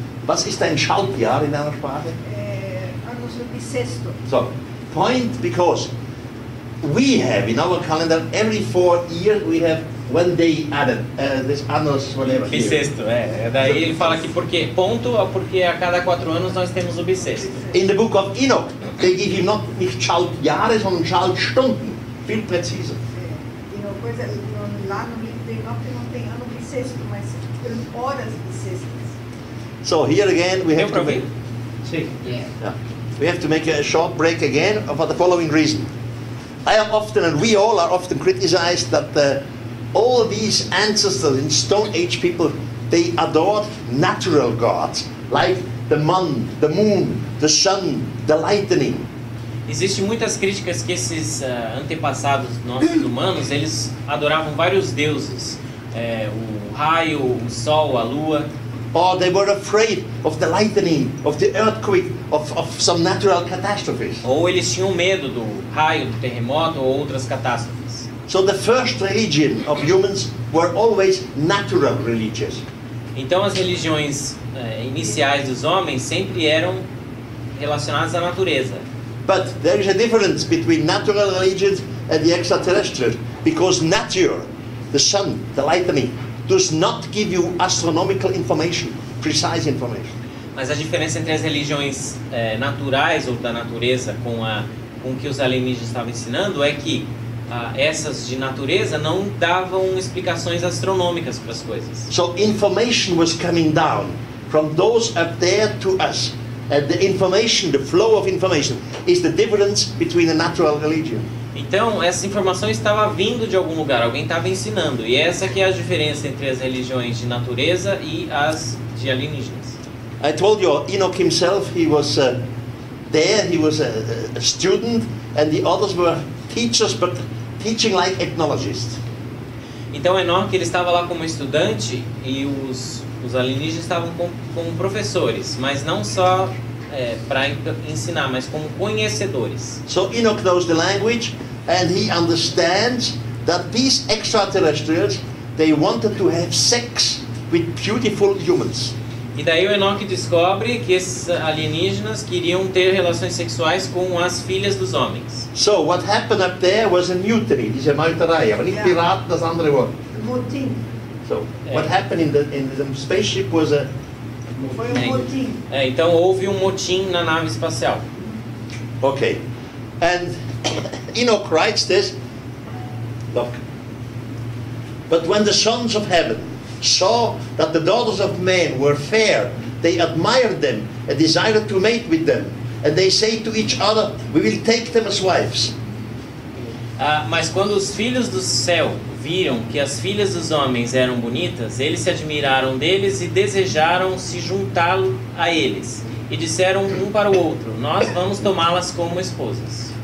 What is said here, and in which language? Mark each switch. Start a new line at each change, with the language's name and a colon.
German: Was ist ein Schaltjahr in einer Sprache?
Portuguese: Anos bissexto.
English: So, point because we have in our calendar every 4 years we have one day added. This annus whatever.
Portuguese: Bissexto, Daí ele fala que porque ponto, porque a cada 4 anos nós temos o bissexto.
English: In the book of Enoch, they give him
German: nicht Schaltjahre, sondern Schaltstunden. Viel präziser.
Portuguese: E uma coisa, lá no livro de Enoch não tem ano bissexto, mas horas bissextas.
English: So here again we have to make, Yeah. we have to make a short break again for the following reason. I am often, and we all are often criticized that all these ancestors in Stone Age people, they adored natural gods like the moon, the sun, the lightning.
Portuguese: Existem muitas críticas que esses antepassados nossos humanos, eles adoravam vários deuses, o raio, o sol, a lua.
English: Or they were afraid of the lightning, of the earthquake, of some natural catastrophes.
Portuguese: Ou eles tinham medo do raio, do terremoto ou outras catástrofes.
English: So the first religion of humans were always natural religions.
Portuguese: Então as religiões iniciais dos homens sempre eram relacionadas à natureza.
English: But there is a difference between natural religions and the extraterrestrial, because nature, the sun, the lightning, does not give you astronomical information, precise information.
Portuguese: Mas a diferença entre as religiões naturais ou da natureza com o que os alienígenas estavam ensinando é que essas de natureza não davam explicações astronômicas para as coisas.
English: So information was coming down from those up there to us. And the information, the flow of information, is the difference between a natural religion.
Portuguese: Então, essa informação estava vindo de algum lugar, alguém estava ensinando. E essa que é a diferença entre as religiões de natureza e as de alienígenas.
English: I told you, Enoch himself, he was there, he was a student, and the others were teachers, but teaching like ethnologists.
Portuguese: Então, Enoch, ele estava lá como estudante e os alienígenas estavam como professores, mas não só para ensinar, mas como conhecedores.
English: So Enoch knows the language, and he understands that these extraterrestrials, they wanted to have sex with beautiful humans.
Portuguese: E daí o Enoch descobre que esses alienígenas queriam ter relações sexuais com as filhas dos homens.
English: So what happened up there was a mutiny,
German: diese Meuterei, aber nicht Pirat, das andere Wort.
Portuguese: Motim.
English: So what happened in the spaceship was a...
Portuguese: Foi motim. Então houve um motim na nave espacial.
English: Okay, and Enoch writes this, look, but when the sons of heaven saw that the daughters of men were fair, they admired them and desired to mate with them, and they say to each other, we will take them as wives.
Portuguese: Mas quando os filhos do céu viram que as filhas dos homens eram bonitas, eles se admiraram deles e desejaram se juntá-lo a eles. E disseram um para o outro, nós vamos tomá-las como esposas.